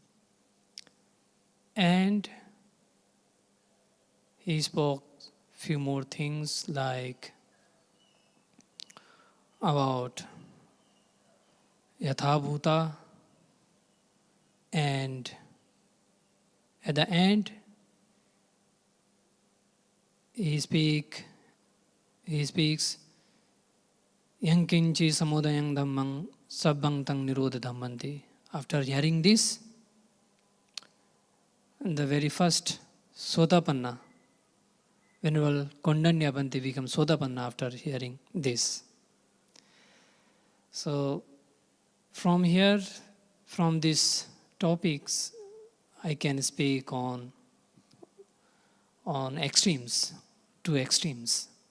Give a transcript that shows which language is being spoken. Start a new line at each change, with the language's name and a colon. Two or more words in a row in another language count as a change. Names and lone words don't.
English: And he spoke few more things like about
Pali: Yatha Bhuta,
English: and at the end he speaks
Pali: Yankinchi samudayang dhammang sabbang tang nirodha dhammanti.
English: After hearing this, the very first Sotapanna, Venerable Kondanya Bhante becomes Sotapanna after hearing this. So from here, from these topics, I can speak on extremes, two extremes.